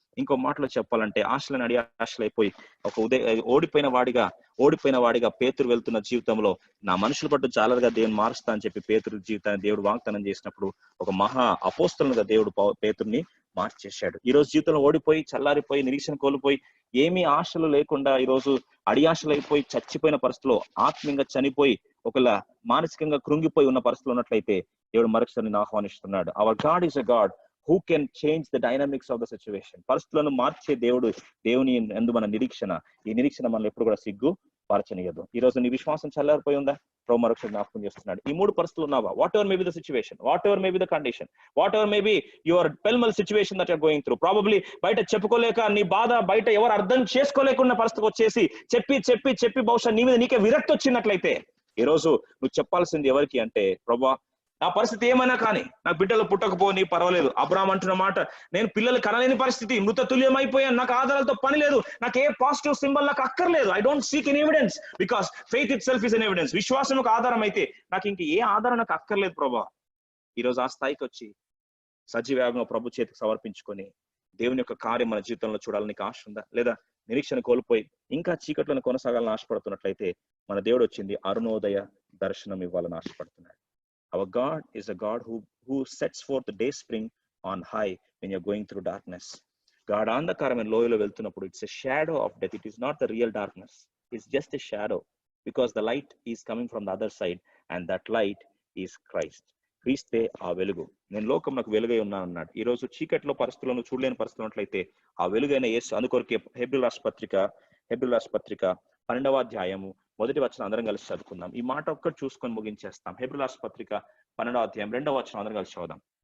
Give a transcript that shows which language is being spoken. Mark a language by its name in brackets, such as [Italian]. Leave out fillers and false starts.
[Telugu] ఇంకో మాటలో చెప్పాలంటే ఆశలను అడి ఆశలైపోయి ఒక ఓడిపోయిన వాడిగా పేతురు వెళ్తున్న జీవితంలో నా మనుషుల పట్టు జాలరుగా దేవుని మారుస్తా అని చెప్పి పేతురు జీవితాన్ని దేవుడు వాగ్దానం చేసినప్పుడు ఒక మహా అపోస్తలుగా దేవుడు పేతుర్ని మార్చేశాడు. ఈ రోజు జీవితంలో ఓడిపోయి చల్లారిపోయి నిరీక్షణ కోల్పోయి ఏమీ ఆశలు లేకుండా ఈరోజు అడియాశలైపోయి చచ్చిపోయిన పరిస్థితిలో ఆత్మీయంగా చనిపోయి ఒకవేళ మానసికంగా కృంగిపోయి ఉన్న పరిస్థితులు ఉన్నట్లయితే దేవుడు మరొకసారి ఆహ్వానిస్తున్నాడు. [English] Our God is a God who can change the dynamics of the situation. [Telugu] పరిస్థితులను మార్చే దేవుడు. దేవుని యందు మన నిరీక్షణ, ఈ నిరీక్షణ మనల్ని ఎప్పుడు కూడా సిగ్గు పరచనీయదు. ఈ రోజు నీ విశ్వాసం చల్లారిపోయి ఉందా? ప్రభు మరొకసారి జ్ఞాపకం చేస్తున్నాడు. ఈ 3 పరిస్థితులు ఉన్నావా? [English] whatever may be the situation, whatever may be the condition, whatever may be your pellmell situation that you're going through, [Telugu] probably బయట చెప్పుకోలేక నీ బాధ బయట ఎవరు అర్థం చేసుకోలేకున్న పరిస్థితికి వచ్చేసి చెప్పి బహుశా నీ మీద నీకే విరక్తి వచ్చినట్లయితే ఈ రోజు నువ్వు చెప్పాల్సింది ఎవరికి అంటే, ప్రభా నా పరిస్థితి ఏమైనా కానీ నాకు బిడ్డలు పుట్టకపోని పర్వాలేదు. అబ్రాహాం అంటున్న మాట, నేను పిల్లలు కనలేని పరిస్థితి, మృత తుల్యం అయిపోయాను, నాకు ఆధారాలతో పని లేదు, నాకు ఏ పాజిటివ్ సింబల్ నాకు అక్కర్లేదు. [English] I don't seek an evidence because faith itself is an evidence. [Telugu] విశ్వాసం ఒక ఆధారం అయితే నాకు ఇంక ఏ ఆధారం నాకు అక్కర్లేదు ప్రభా. ఈరోజు ఆ స్థాయికి వచ్చి సజీవేగంగా ప్రభు చేతికి సమర్పించుకొని దేవుని యొక్క కార్యం మన జీవితంలో చూడాలని నీకు ఆశ ఉందా? లేదా నిరీక్షణ కోల్పోయి ఇంకా చీకట్లను కొనసాగాలని ఆశపడుతున్నట్లయితే మన దేవుడు వచ్చింది అరుణోదయ దర్శనం ఇవ్వాలని ఆశపడుతున్నాడు. [English] Our God is a God who sets forth the day spring on high when you're going through darkness. God [Telugu] అంధకారమైన లోయలో వెళ్తున్నప్పుడు [English] it's a shadow of death. It is not the real darkness. It's just a shadow because the light is coming from the other side and that light is Christ. [Telugu] క్రీస్తే ఆ వెలుగు. నేను లోకమునకు వెలుగై ఉన్నాను అన్నాడు. ఈ రోజు చీకట్లో పరిస్థితులను చూడలేని పరిస్థితులు ఉన్నట్లయితే ఆ వెలుగైన యేసు అందుకొరకే హెబ్రీయుల రాష్ట్ర పత్రిక 12వ అధ్యాయము 1వ వచనం అందరం కలిసి చదువుకుందాం. ఈ మాట ఒక్కటి చూసుకొని ముగించేస్తాం. హెబ్రీయుల రాష్ట్ర పత్రిక 12వ అధ్యాయం 2వ వచనం అందరం కలిసి చదువుదాం.